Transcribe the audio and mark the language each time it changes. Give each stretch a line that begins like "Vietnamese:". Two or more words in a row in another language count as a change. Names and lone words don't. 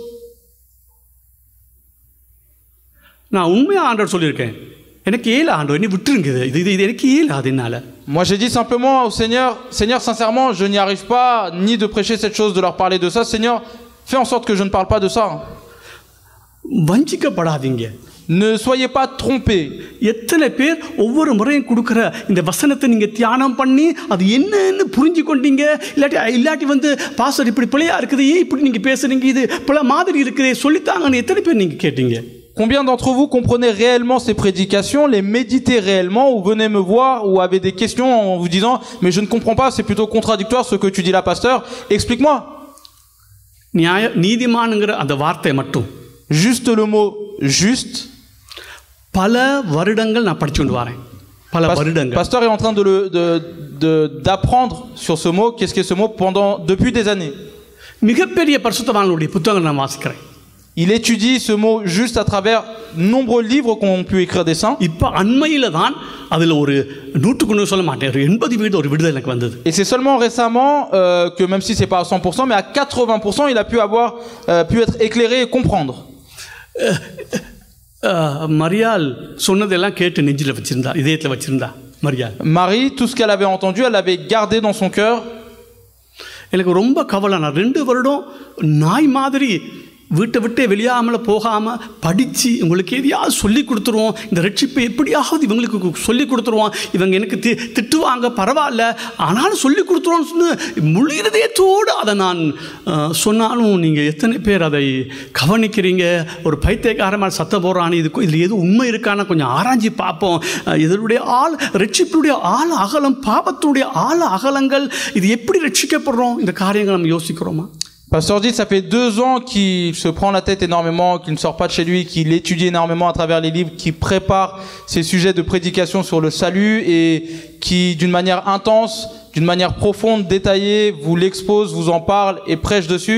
French: Moi j'ai dit simplement au Seigneur, sincèrement je n'y arrive pas ni de prêcher cette chose, de leur parler de ça. Seigneur, fais en sorte que je ne parle pas de ça. Ne soyez pas trompés.
Tamil: எத்தனை பேர் ஒவ்வொரு முறையும் கொடுக்கிற இந்த வசனத்தை நீங்க தியானம் பண்ணி அது என்னன்னு புரிஞ்சு கொண்டீங்க, இல்லாட்டி வந்து பாஸ்டர் இப்படி பிழையா இருக்குது, இப்படி நீங்க பேசுறீங்க, இது பிழை மாதிரி இருக்குது சொல்லித்தாங்கன்னு எத்தனை பேர் நீங்க கேட்டீங்க?
French: Combien d'entre vous comprenez réellement ces prédications, les méditez réellement, ou venez me voir ou avez des questions en vous disant mais je ne comprends pas, c'est plutôt contradictoire ce que tu dis là, pasteur, explique-moi.
Tamil: நீதிமான்ங்கற அந்த வார்த்தை மட்டும்,
French: juste le mot juste,
Tamil: பல வருடங்கள் நான் படிச்சுட்டு வரேன். பல வருடங்கள்.
French: Pasteur est en train d'apprendre sur ce mot, qu'est-ce qu'est ce mot, depuis des années.
Tamil: மிகப்பெரிய பரிசுத்தவான்களுடைய புத்தகங்களை நான் வாசிக்கிறேன்.
French: Il étudie ce mot juste à travers nombreux livres qu'ont pu écrire des saints.
Tamil: இப்ப அண்மையில தான் அதுல ஒரு 100க்கு சொல்ல மாட்டேன், 80% ஒரு விடுதலை எனக்கு வந்தது.
French: Et c'est seulement récemment que même si c'est pas à 100% mais à 80% il a pu être éclairé et comprendre.
Tamil: மரியாள் சொன்னதெல்லாம் கேட்டு நெஞ்சில வச்சிருந்தா, இதயத்துல வச்சிருந்தா மரியாள்.
French: Marie, tout ce qu'elle avait entendu, elle l'avait gardé dans son cœur.
Tamil: எனக்கு ரொம்ப கவலை, நான் 2 வருடம் நாய் மாதிரி வீட்டை விட்டே வெளியாமல் போகாமல் படித்து உங்களுக்கு எதையாவது சொல்லி கொடுத்துருவோம். இந்த ரட்சிப்பை எப்படியாவது இவங்களுக்கு சொல்லி கொடுத்துருவோம். இவங்க எனக்கு திட்டுவாங்க, பரவாயில்ல, ஆனாலும் சொல்லி கொடுத்துருவோன்னு சொல்லி முழு இதயத்தோடு அதை நான் சொன்னாலும் நீங்கள் எத்தனை பேர் அதை கவனிக்கிறீங்க? ஒரு பைத்தியக்காரமாக சத்த போடுறான்னு இதில் எது உண்மை இருக்கான்னு கொஞ்சம் ஆராய்ச்சி பார்ப்போம். இதனுடைய ரட்சிப்புடைய ஆழ அகலம், பாவத்துடைய ஆழ அகலங்கள், இது எப்படி ரட்சிக்கப்படுறோம், இந்த காரியங்கள் நம்ம யோசிக்கிறோமா?
French: Pasteur dit, ça fait 2 ans qu'il se prend la tête énormément, qu'il ne sort pas de chez lui, qu'il étudie énormément à travers les livres, qu'il prépare ses sujets de prédication sur le salut et qui, d'une manière intense, d'une manière profonde, détaillée, vous l'expose, vous en parle et prêche dessus.